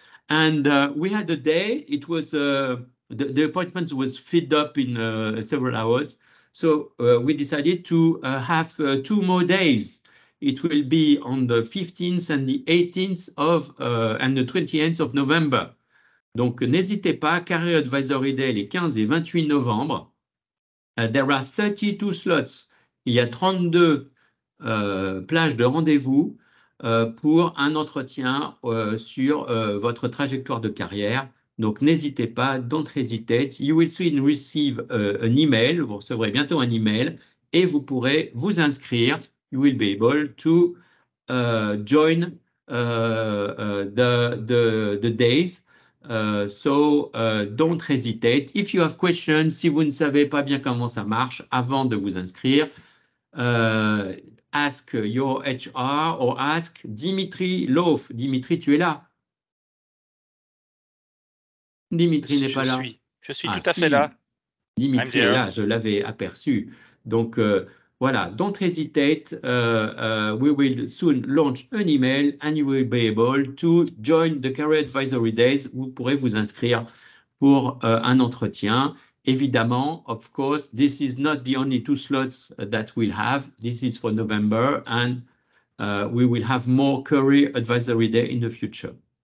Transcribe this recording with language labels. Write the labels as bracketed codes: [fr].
[en] And we had a day. It was the appointment was filled up in several hours. So we decided to have 2 more days. It will be on the 15th and the 18th and the 28th of November. [fr] Donc, n'hésitez pas, Career Advisory Day les 15 et 28 novembre. [en] There are 32 slots. [fr] Il y a 32 plages de rendez-vous pour un entretien sur votre trajectoire de carrière. Donc, n'hésitez pas, [en] don't hesitate. You will soon receive an email. [fr] Vous recevrez bientôt un email et vous pourrez vous inscrire. [en] You will be able to join the days. So don't hesitate. If you have questions, [fr] si vous ne savez pas bien comment ça marche, avant de vous inscrire, [en] ask your HR or ask Dimitri Loaf. [fr] Dimitri, tu es là? Dimitri n'est pas là. Je suis tout à fait là. Dimitri est là, je l'avais aperçu. Donc voilà, [en] don't hesitate. We will soon launch an email and you will be able to join the Career Advisory Days. [fr] Vous pourrez vous inscrire pour un entretien. [en] Évidemment, of course, this is not the only 2 slots that we'll have. This is for November, and we will have more Career Advisory Day in the future.